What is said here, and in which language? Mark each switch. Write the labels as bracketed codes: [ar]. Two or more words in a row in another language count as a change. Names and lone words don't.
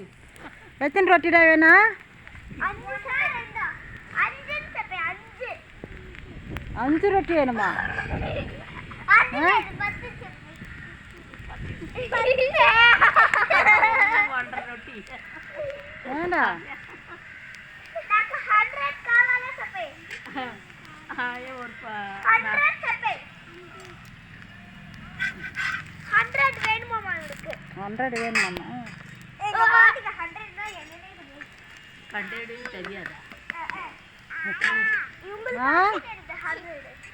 [ta] எத்தனை ரொட்டிடா வேணும்? 5 சார் 5 சப்பை 5 5 ரொட்டி வேணுமா? 10 ஒன்றரை ரொட்டி வேண்டாம். [te] నాకు 100 కావాలి సపే. [ta] ஒரு 100 సపే. 100 வேணுமா உங்களுக்கு? 100 வேணுமாம்மா? எங்க பாட்டிக்கு 100 தான் என்னனே தெரியும். கண்டேடு தெரியாதா? உங்களுக்கு தெரியுது 100.